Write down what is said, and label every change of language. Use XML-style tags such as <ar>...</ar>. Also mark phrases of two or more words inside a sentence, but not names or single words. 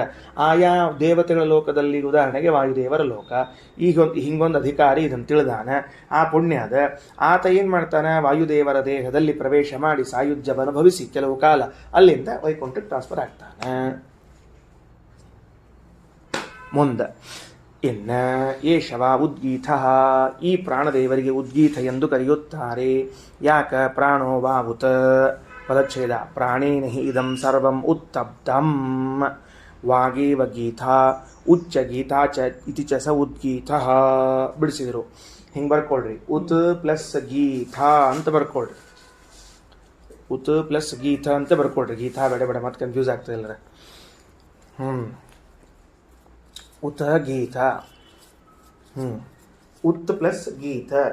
<kn>ಆಯಾ ದೇವತೆಗಳ ಲೋಕದಲ್ಲಿ, ಉದಾಹರಣೆಗೆ ವಾಯುದೇವರ ಲೋಕ, ಹಿಂಗೊಂದು ಅಧಿಕಾರಿ ಇದನ್ನು ತಿಳಿದಾನೆ, ಆ ಪುಣ್ಯದ ಆತ ಏನು ಮಾಡ್ತಾನೆ, ವಾಯುದೇವರ ದೇಹದಲ್ಲಿ ಪ್ರವೇಶ ಮಾಡಿ ಸಾಯುಜ್ಯವನ್ನು ಅನುಭವಿಸಿ ಕೆಲವು ಕಾಲ ಅಲ್ಲಿಂದ ವೈಕುಂಠಕ್ಕೆ ಟ್ರಾನ್ಸ್ಫರ್ ಆಗ್ತಾನೆ. ಮುಂದೆ ಇನ್ನ</kn> <sa>ಏಷವ ಉದ್ಗೀತ,</sa> <kn>ಈ ಪ್ರಾಣದೇವರಿಗೆ ಉದ್ಗೀತ ಎಂದು ಕರೆಯುತ್ತಾರೆ.</kn> <sa>ಯಾಕ? ಪ್ರಾಣೋ ವಾವುತ ಪದಚ್ಛೇದ ಪ್ರಾಣೇನ ಹಿ ಇದಂ ಸರ್ವಂ ಉತ್ತಬ್ಧಂ ವಾಗೇವ ಗೀತಾ ಉಚ್ಚ ಗೀತಾ ಚ ಇತಿ ಚ ಸ ಉದ್ಗೀತ.</sa> <kn>ಬಿಡಿಸಿದರು. ಹಿಂಗೆ ಬರ್ಕೊಳ್ರಿ, ಉತ್ ಪ್ಲಸ್ ಗೀತಾ ಅಂತ ಬರ್ಕೊಳ್ರಿ. ಉತ್ ಪ್ಲಸ್ ಗೀತ ಅಂತ ಬರ್ಕೊಳ್ರಿ. ಗೀತಾ ಬೇಡ ಮತ್ತೆ ಕನ್ಫ್ಯೂಸ್ ಆಗ್ತದೆ ಎಲ್ಲರ. ಉತ ಗೀತ, ಉತ್ ಪ್ಲಸ್ ಗೀತ.</kn>